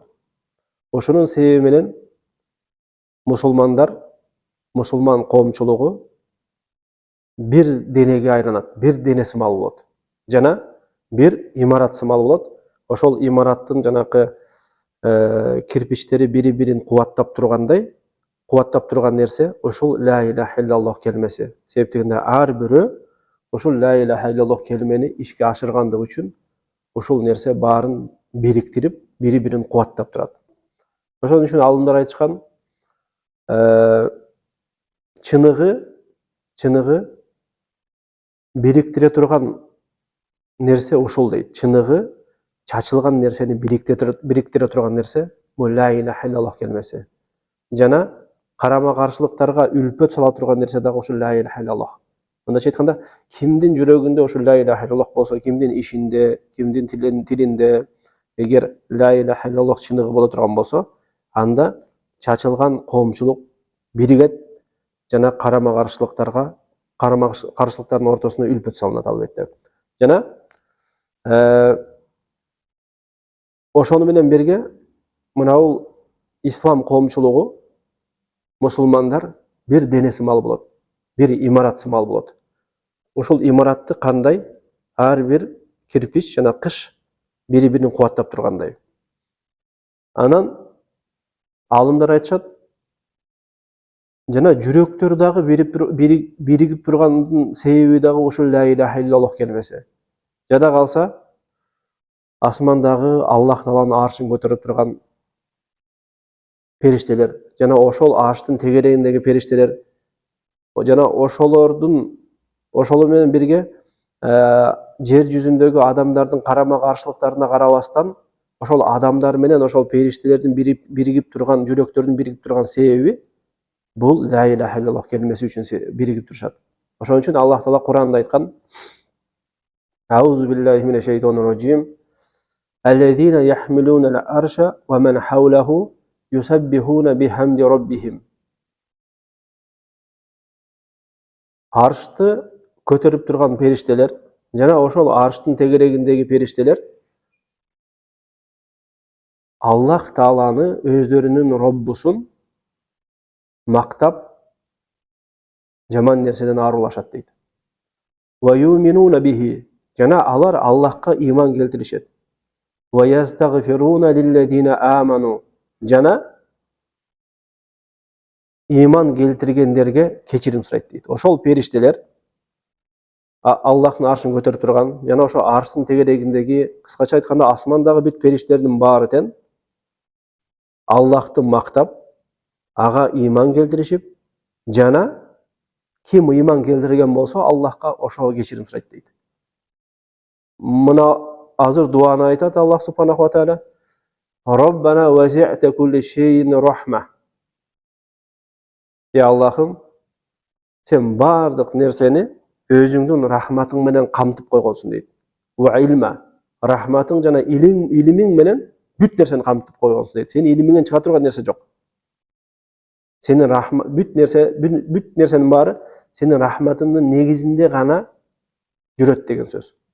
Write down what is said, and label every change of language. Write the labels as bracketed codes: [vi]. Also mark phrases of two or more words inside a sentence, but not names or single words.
[ky] Ошонун себеби менен мусулмандар, мусулман коомчулугу бир денеге айланат, бир дене сымал болот. Жана бир имарат сымал болот. Ошол имараттын жанакы кирпичтери бири-бирин кубаттап тургандай, кубаттап турган нерсе ошол [ar] لا إله إلا الله [ky] келмеси. Себептегенде ар бирөө ошол [ar] لا إله إلا الله [ky] келмени ишке ашыргандыгы үчүн ошол нерсе баарын бириктирип, бири-бирин кубаттап турат. Ошон үчүн алымдар айтышкан, чыныгы бириктире турган нерсе ошол дейт. Чыныгы чачылган нерсени бириктире турган нерсе бул [ar] لا إله إلا الله [ky] келмеси. Жана карама каршылыктарга үлпөт сала турган нерсе дагы ошол [ar] لا إله إلا الله. [ky] Мындайча айтканда, кимдин жүрөгүндө ошол [ar] لا إله إلا الله [ky] болсо, кимдин ишинде, кимдин тилинде, эгер [ar] لا إله إلا الله [ky] чыныгы боло турган болсо, анда чачылган коомчулук биригет жана карама каршылыктардын ортосуна үлпөт салынат албетте. Жана ошону менен бирге мынау ислам коомчулугу, мусулмандар бир дене сымал болот, бир имарат сымал болот. Ошол имаратты кандай ар бир кирпич жана кыш бири-бирин кубаттап тургандай. Анан алымдар айтышат, жана жүрөктөр дагы биригип тургандын себеби дагы ошол [ar] لا إله إلا الله [ky] келмеси. Жада калса асмандагы Аллах Тааланын аршын көтөрүп турган периштелер, жана ошол арштын тегерегиндеги периштелер, жана ошолор менен бирге жер жүзүндөгү адамдардын карама каршылыктарына карабастан, ошол адамдар менен ошол периштелердин биригип турган, жүрөктөрдүн биригип турган себеби бул [ar] لا إله إلا الله [ky] келмеси үчүн биригип турушат. Ошон үчүн Аллах Таала Кур'анда айткан: [ar] أعوذ بالله من الشيطان الرجيم. الذين يحملون العرش ومن حوله يسبحون بحمد ربهم. [ky] Аршты көтөрүп турган периштелер жана ошол арштын тегерегиндеги периштелер Аллах Тааланы, өздөрүнүн Роббусун мактап, жаман нерседен арылашат дейт. [ar] ويؤمنون به, [ky] жана алар Аллахка иман келтиришет. [ar] ويستغفرون للذين آمنوا, [ky] жана иман келтиргендерге кечирим сурайт дейт. Ошол периштелер Аллахтын аршын көтөрүп турган, жана ошо арштын тегерегиндеги, кыскача айтканда, асмандагы бүт периштердин баары тең Аллахты мактап, ага иман келтиришип, жана ким иман келтирген болсо, Аллахка ошого кечирим сурайт дейт. Мына азыр дуаны айтат Аллах [ar] سبحانه وتعالى: ربنا وسعت كل شيء رحمة. [ky] Аллахым, сен бардык нерсени өзүңдүн рахматың менен камтып койгонсуң дейт. [ar] وعلما, [ky] рахматың жана илимиң менен бүт нерсени камтып койгонсуң дейт. Сенин илимиңден чыга турган нерсе жок. Сенин бүт нерсенин баары сенин рахматыңдын негизинде гана жүрөт деген сөз.